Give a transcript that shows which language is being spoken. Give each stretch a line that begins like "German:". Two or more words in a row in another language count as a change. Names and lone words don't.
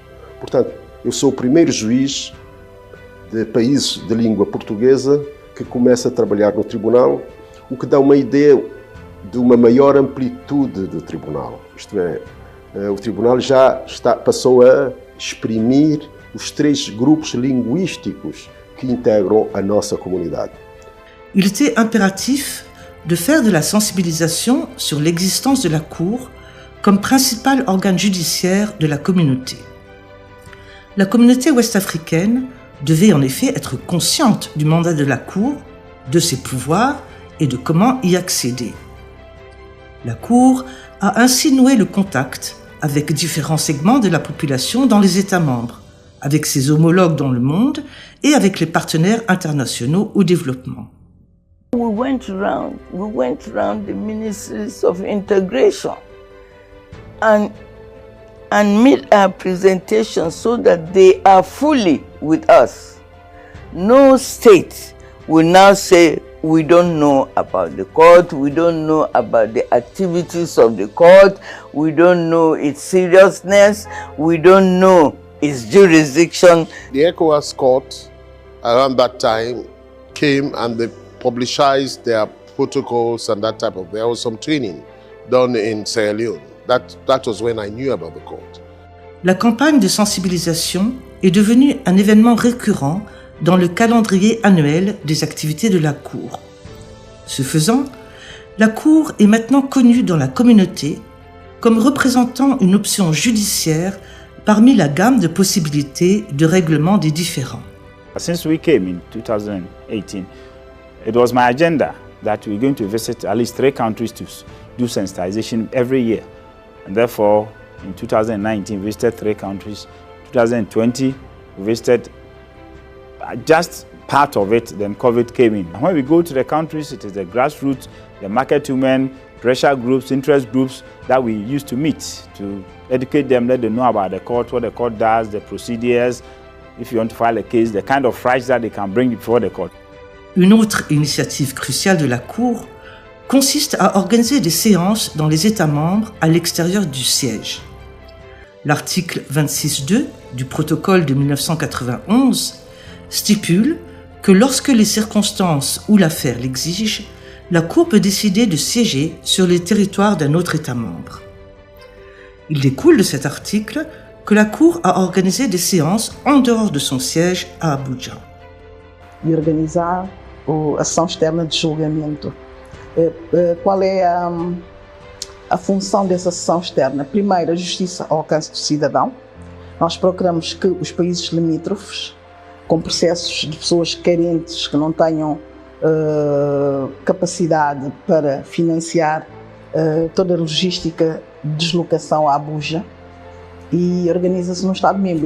Portuguese: Portanto, eu sou o primeiro juiz de países de língua portuguesa que começa a trabalhar no tribunal, o que dá uma ideia de uma maior amplitude do tribunal. Isto é, o tribunal já passou a exprimir os 3 grupos linguísticos que integram a nossa comunidade.
French: Il était impératif de faire de la sensibilisation sur l'existence de la Cour comme principal organe judiciaire de la communauté. La communauté ouest-africaine devait en effet être consciente du mandat de la Cour, de ses pouvoirs et de comment y accéder. La Cour a ainsi noué le contact avec différents segments de la population dans les États membres, avec ses homologues dans le monde et avec les partenaires internationaux au développement.
English: We went around the ministries of integration and made our presentation so that they are fully with us. no state will now say, we don't know about the court, we don't know about the activities of the court, we don't know its seriousness, we don't know its jurisdiction. The ECOWAS court around that time came and they publicized their protocols and that type of, there was some training done in Sierra Leone. That was when I knew about the court.
French: La campagne de sensibilisation est devenue un événement récurrent dans le calendrier annuel des activités de la Cour. Ce faisant, la Cour est maintenant connue dans la communauté comme représentant une option judiciaire parmi la gamme de possibilités de règlement des différends.
English: Since we came in 2018, it was my agenda that we're going to visit at least 3 countries to do sensitization every year. And therefore, in 2019, we visited 3 countries. 2020, we visited just part of it, then COVID came in. And when we go to the countries, it is the grassroots, the market women, pressure groups, interest groups that we used to meet to educate them, let them know about the court, what the court does, the procedures, if you want to file a case, the kind of rights that they can bring before the court.
French: Une autre initiative cruciale de la Cour consiste à organiser des séances dans les États membres à l'extérieur du siège. L'article 26.2 du protocole de 1991 stipule que lorsque les circonstances ou l'affaire l'exigent, la Cour peut décider de siéger sur le territoire d'un autre État membre. Il découle de cet article que la Cour a organisé des séances en dehors de son siège à Abuja.
Portuguese: E organizar a ação externa de julgamento. Qual é a função dessa sessão externa? Primeiro, a justiça ao alcance do cidadão. Nós procuramos que os países limítrofes, com processos de pessoas carentes que não tenham capacidade para financiar toda a logística de deslocação a Abuja, e organiza-se no Estado-membro.